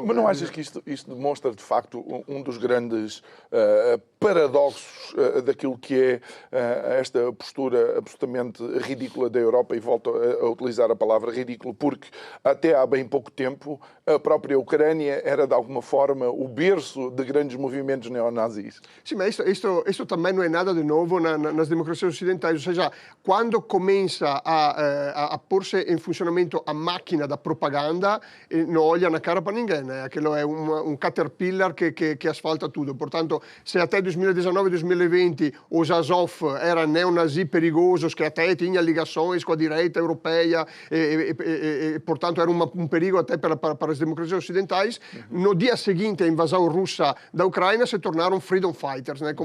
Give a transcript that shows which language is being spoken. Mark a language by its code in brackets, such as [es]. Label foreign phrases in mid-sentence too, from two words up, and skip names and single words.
[pt] Mas não achas que isto demonstra, de facto, um dos grandes paradoxos daquilo que é esta postura absolutamente ridícula da Europa, e volto a utilizar usar a palavra ridículo, porque até há bem pouco tempo a própria Ucrânia era de alguma forma o berço de grandes movimentos neonazis. [it] Sì, ma questo [pt] também não é nada de novo nas democracias ocidentais, ou seja, quando começa a pôr-se em funcionamento a máquina da propaganda, não olha na cara para ninguém, né? Aquilo é um caterpillar que asfalta tudo. Portanto, se até 2019-2020 os Azov eram neonazis perigosos, que até tinham ligações com a direita europeia, portanto era um perigo até para as democracias ocidentais, no dia seguinte à invasão russa da Ucrânia se tornaram [en] freedom fighters, [pt] né?